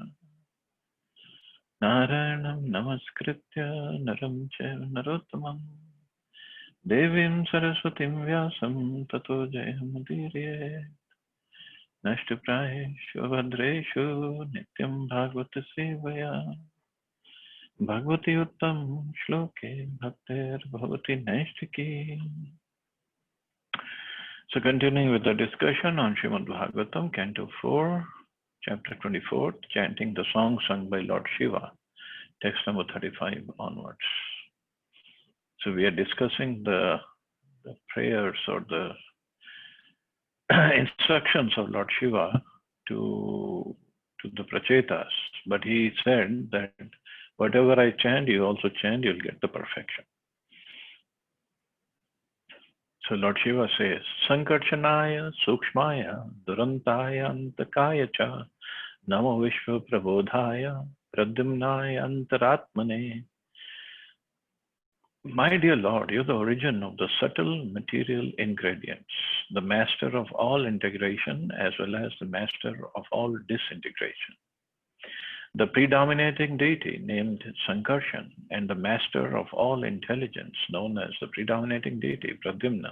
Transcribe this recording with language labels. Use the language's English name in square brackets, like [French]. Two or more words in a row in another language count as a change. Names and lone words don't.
[Sanskrit] Narayanam Namaskritya Naram Chaiva Narottamam Devim Saraswatim Vyasam Tato Jayamudirye. Nashtuprayeshu Bhadreshu Nityam Bhagavata Sevaya. Bhagavati Uttam Shloke Bhaktir Bhavati Naistiki. [English] So continuing with the discussion on Srimad Bhagavatam, Canto 4, Chapter 24, chanting the song sung by Lord Shiva, text number 35 onwards. So we are discussing the prayers or the instructions of Lord Shiva to the Prachetas, but he said that whatever I chant, you also chant, you'll get the perfection. So Lord Shiva says, [Sanskrit] Sankarchanaya Sukshmaya Durantaya Antakaya Cha Namo Vishwa Prabodhaya Pradyumnaya Antaratmane. [English] My dear Lord, you're the origin of the subtle material ingredients, the master of all integration as well as the master of all disintegration. The predominating deity named Sankarshan and the master of all intelligence known as the predominating deity Pradyumna.